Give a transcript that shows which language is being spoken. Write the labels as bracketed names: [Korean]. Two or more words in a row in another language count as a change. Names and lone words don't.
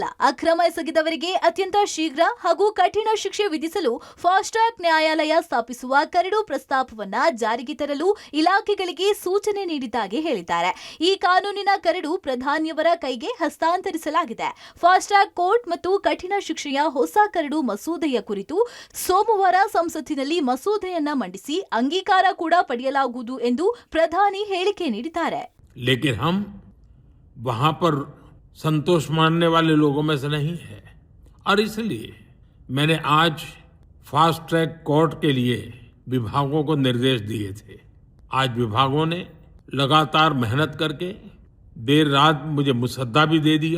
[Kannada] ಅಕ್ರಮ ಎಸಗಿದವರಿಗೆ ಅತ್ಯಂತ ಶೀಘ್ರ ಹಾಗೂ ಕಠಿಣ ಶಿಕ್ಷೆ ವಿಧಿಸಲು ಫಾಸ್ಟ್ ಟ್ರ್ಯಾಕ್ ನ್ಯಾಯಾಲಯ ಸ್ಥಾಪಿಸುವ ಕರಡು ಪ್ರಸ್ತಾಪವನ್ನ ಜಾರಿಗೆ ತರಲು ಇಲಾಖೆಗಳಿಗೆ ಸೂಚನೆ ನೀಡಿದ್ದಾಗಿ ಹೇಳಿದ್ದಾರೆ. ಈ ಕಾನೂನಿನ ಕರಡು ಪ್ರಧಾನಿಯವರ ಕೈಗೆ ಹಸ್ತಾಂತರಿಸಲಾಗಿದೆ. ಫಾಸ್ಟ್ ಟ್ರ್ಯಾಕ್ ಕೋರ್ಟ್ ಮತ್ತು ಕಠಿಣ ಶಿಕ್ಷೆಯ ಹೊಸ ಕರಡು ಮಸೂದೆಯ ಕುರಿತು ಸೋಮವಾರ ಸಂಸತ್ತಿನಲ್ಲಿ ಮಸೂದೆಯನ್ನ ಮಂಡಿಸಿ ಅಂಗೀಕಾರ ಕೂಡ ಪಡೆಯಲಾಗುವುದು ಎಂದು ಪ್ರಧಾನಿ ಹೇಳಿಕೆ ನೀಡಿದ್ದಾರೆ. [Hindi] लेकिन हम वहां पर संतोष मानने वाले लोगों में से नहीं है और इसलिए मैंने आज फास्ट ट्रैक कोर्ट के लिए विभागों को निर्देश दिए थे. आज विभागों ने लगातार मेहनत करके देर रात मुझे मुसद्दा भी दे दिया.